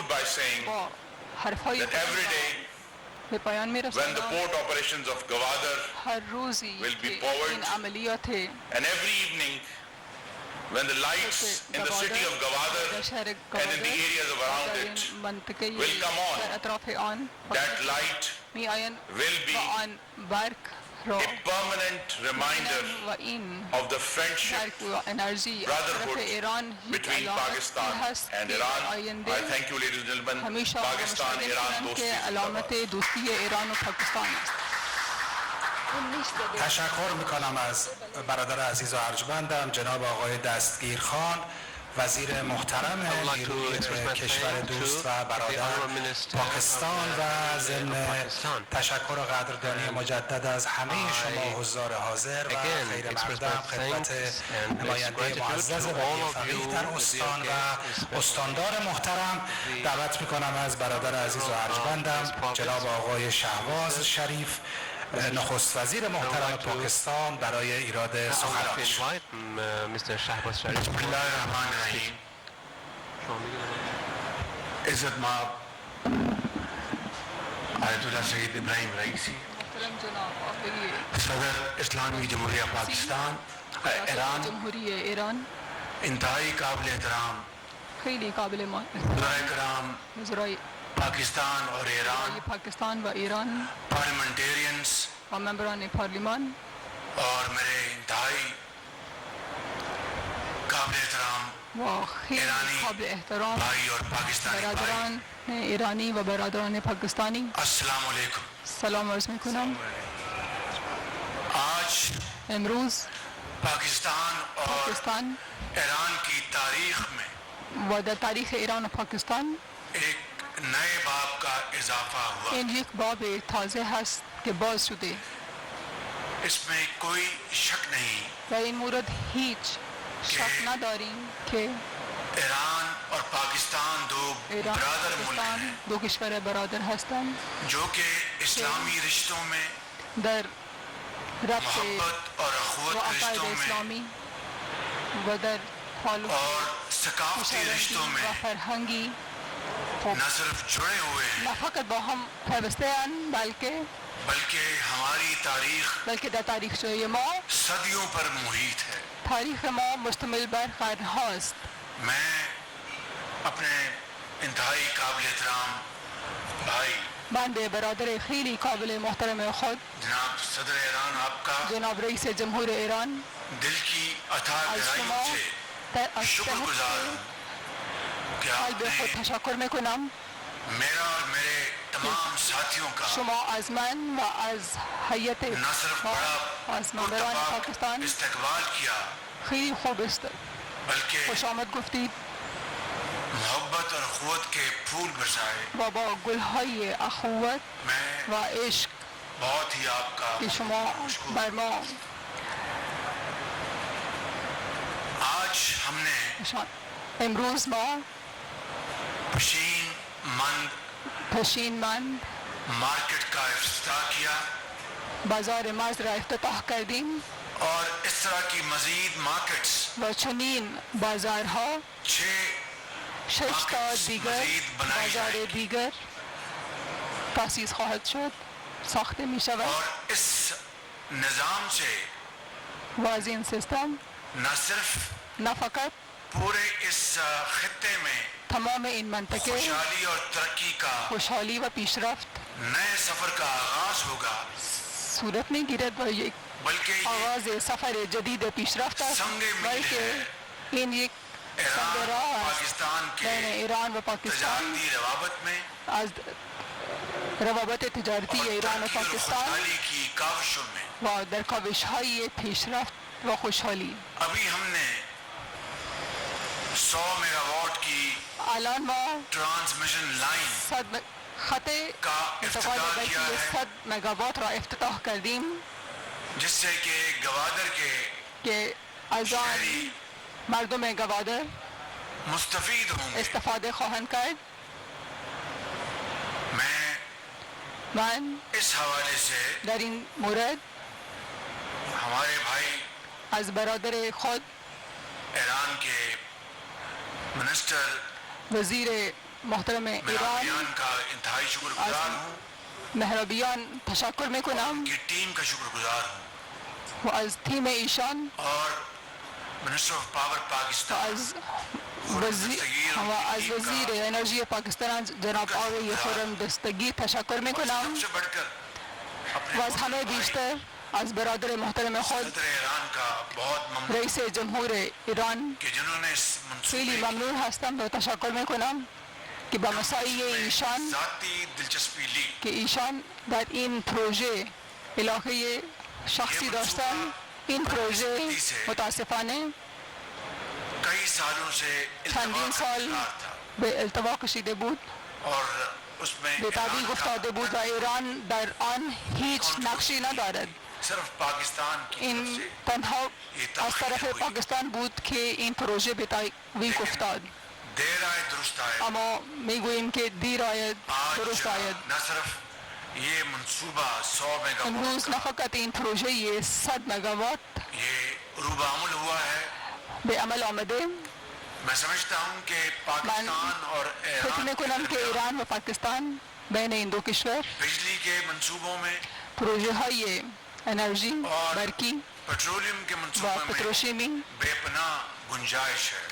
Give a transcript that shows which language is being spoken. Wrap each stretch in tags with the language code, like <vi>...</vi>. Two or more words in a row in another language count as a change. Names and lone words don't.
<en>by saying that every day when the port operations of Gwadar will be powered, and every evening when the lights in the city of Gwadar and in the areas around it will come on, that light will be a permanent reminder of the friendship, brotherhood between Pakistan and Iran. I thank you, ladies and gentlemen. Pakistan, Iran, dosti</en> <fa>تشکر میکنم از برادر عزیز و ارجمندم جناب آقای دستگیر خان وزیر محترم نیروی کشور دوست و برادر پاکستان و ضمن تشکر و قدردانی مجدد از همه شما حضار حاضر و خیر مقدم خدمت نماینده معزز ولی فقیه در استان و استاندار محترم دعوت میکنم از برادر عزیز و ارجمندم جناب آقای شهباز شریف نخست وزیر محترم پاکستان برای ایراد سخنرانیش.</fa> <ar>بسم الله الرحمن الرحیم.</ar> <ur>عزت مآب آیت اللہ سید ابراہیم رئیسی صدر اسلامی جمہوریہ پاکستان ایران انتہائی قابل احترام وزرائے کرام پاکستان اور ایران پارلیمنٹیرینز</ur> <fa>و ممبران پارلیمان</fa> <ur>اور میرے انتہائی قابل احترام</ur> <fa>و خیلی قابل احترام</fa> <ur>بھائی اور پاکستانی</ur> <fa>برادران ایرانی و برادران پاکستانی</fa> <ar>السلام علیکم.</ar> <fa>سلام عرض میکنم.</fa> <ur>آج</ur> <fa>امروز</fa> <ur>پاکستان اور ایران کی تاریخ میں</ur> <fa>و در تاریخ ایران و پاکستان</fa> <ur>ایک نئے باب کا اضافہ ہوا.</ur> <fa>این یک باب تازه هست که باز شده.</fa> <ur>اس میں کوئی شک نہیں</ur> <fa>در این مورد هیچ شک نداریم که</fa> <ur>ایران اور پاکستان دو برادر ملک ہیں</ur> <fa>دو کشور برادر هستند</fa> <ur>جو کہ اسلامی رشتوں میں</ur> <fa>در ربط</fa> <ur>محبت اور اخوت</ur> <fa>و عقاید</fa> <ur>رشتوں میں</ur> <fa>اسلامی و در تعلق</fa> <ur>اور ثقافتی رشتوں میں</ur> <fa>و فرهنگی</fa> <ur>نہ صرف جڑے ہوئے ہیں</ur> <fa>نه فقط با هم پیوسته اند</fa> <ur>بلکہ ہماری تاریخ</ur> <fa>بلکه در تاریخچه ما</fa> <ur>صدیوں پر محیط ہے.</ur> <fa>تاریخ ما مشتمل بر قرنهاست.</fa> <ur>میں اپنے انتہائی قابل احترام بھائی</ur> <fa>من به برادر خیلی قابل محترم خود</fa> <ur>جناب صدر ایران آپ کا</ur> <fa>جناب رئیس جمهور ایران</fa> <ur>دل کی عطا گرائیوں سے شکر گزار ہوں کہ آپ</ur> <fa>قلب خود</fa> <ur>نے</ur> <fa>تشکر میکنم</fa> <ur>میرا اور میرے تمام ساتھیوں کا</ur> <fa>شما از من و از هیئت</fa> <ur>نہ صرف بڑا</ur> <fa>از ممبران</fa> <ur>پرتپاک پاکستان استقبال کیا</ur> <fa>خیلی خوب است</fa> <ur>بلکہ</ur> <fa>خوش آمد گفتید</fa> <ur>محبت اور اخوت کے پھول برسائے.</ur> <fa>و با گلهای اخوت</fa> <ur>میں</ur> <fa>و عشق</fa> <ur>بہت ہی آپ کا</ur> <fa>که شما بر ما</fa> <ur>آج ہم نے</ur> <fa>امروز ما پشین مند پشینمند</fa> <ur>مارکیٹ کا افتتاح کیا</ur> <fa>بازار مرز را افتتاح کردیم</fa> <ur>اور اس طرح کی مزید مارکیٹس</ur> <fa>و چنین بازارها 6 تا دیگر بازار دیگر تأسیس خواهد شد ساخته می شود</fa> <ur>اور اس نظام سے</ur> <fa>و از این سیستم</fa> <ur>نہ صرف</ur> <fa>نه فقط</fa> <ur>پورے اس خطے میں</ur> <fa>تمام این منطقه</fa> <ur>خوشحالی اور ترقی کا</ur> <fa>خوشحالی و پیشرفت</fa> <ur>نئے سفر کا آغاز ہوگا</ur> <fa>صورت می گیرد و یک</fa> <ur>بلکہ یہ</ur> <fa>آغاز سفر جدید پیشرفت است</fa> <ur>سنگ میل</ur> <fa>بلکه</fa> <ur>ہے</ur> <fa>این یک ایران سنگ راه است</fa> <ur>پاکستان کے</ur> <fa>بین ایران و پاکستان</fa> <ur>تجارتی روابط میں</ur> <fa>از روابط تجارتی</fa> <ur>اور</ur> <fa>ایران و</fa> <ur>ترقی اور</ur> <fa>پاکستان</fa> <ur>خوشحالی کی کاوشوں میں.</ur> <fa>و در کاوش‌های پیشرفت و خوشحالی</fa> <ur>ابھی ہم نے 100 میگا واٹ کی</ur> <fa>الان ما</fa> <en>transmission line</en> <fa>خط</fa> <ur>کا</ur> <fa>انتقال</fa> <ur>افتتاح کیا</ur> <fa>برقی</fa> <ur>ہے</ur> <fa>100 مگاوات را افتتاح کردیم</fa> <ur>جس سے کہ گوادر کے</ur> <fa>که از آن</fa> <ur>شہری</ur> <fa>مردم گوادر</fa> <ur>مستفید ہوں گے.</ur> <fa>استفاده خواهند کرد. من</fa> <ur>اس حوالے سے</ur> <fa>در این مورد</fa> <ur>ہمارے بھائی</ur> <fa>از برادر خود</fa> <ur>ایران کے منسٹر</ur> <fa>وزیر محترم ایران</fa> <ur>مہرابیان کا انتہائی شکر گزار ہوں.</ur> <fa>مهرابیان تشکر میکنم</fa> <ur>کی ٹیم کا شکر گزار ہوں</ur> <fa>و از تیم ایشان</fa> <ur>اور</ur> <en>minister of power</en> <fa>و پاکستان از وزیر انرژی پاکستان جناب آقای خرم دستگیر تشکر میکنم</fa> <ur>سب سے بڑھ کر</ur> <fa>و از همه بیشتر از برادر محترم خود</fa> <ur>صدر ایران کا بہت ممنون</ur> <fa>رئیس جمهور ایران</fa> <ur>کہ جنہوں نے اس</ur> <fa>خیلی</fa> <ur>منصوبے</ur> <fa>ممنون هستم و تشکر میکنم که با مساعی ایشان</fa> <ur>ذاتی دلچسپی لی.</ur> <fa>که ایشان در این پروژه علاقه شخصی داشتن. این پروژه متاسفانه</fa> <ur>کئی سالوں سے</ur> <fa>چندین سال</fa> <ur>تھا</ur> <fa>به التوا کشیده بود</fa> <ur>اور اس میں</ur> <fa>به تعویق افتاده بود و ایران در آن هیچ نقشی ندارد.</fa> <ur>صرف پاکستان کی طرف</ur> <fa>این</fa> <ur>سے</ur> <fa>تنها از طرف پاکستان بود که این پروژه به تعویق افتاد.</fa> <ur>دیر آئے درست آئے.</ur> <fa>اما میگوییم که دیر آید درست آید.</fa> <ur>نہ صرف یہ منصوبہ 100 میگا</ur> <fa>امروز نه فقط این پروژه 100 مگاوات</fa> <ur>یہ عروبہ عمل ہوا ہے.</ur> <fa>به عمل آمده.</fa> <ur>میں سمجھتا ہوں کہ پاکستان اور</ur> <fa>فکر ایران میکنم که ایران و پاکستان بین این دو کشور</fa> <ur>بجلی کے منصوبوں میں</ur> <fa>پروژه های انرژی برقی</fa> <ur>پیٹرولیم کے</ur> <fa>و</fa> <ur>منصوبوں میں</ur> <fa>پتروشیمی</fa> <ur>بے پناہ گنجائش ہے.</ur>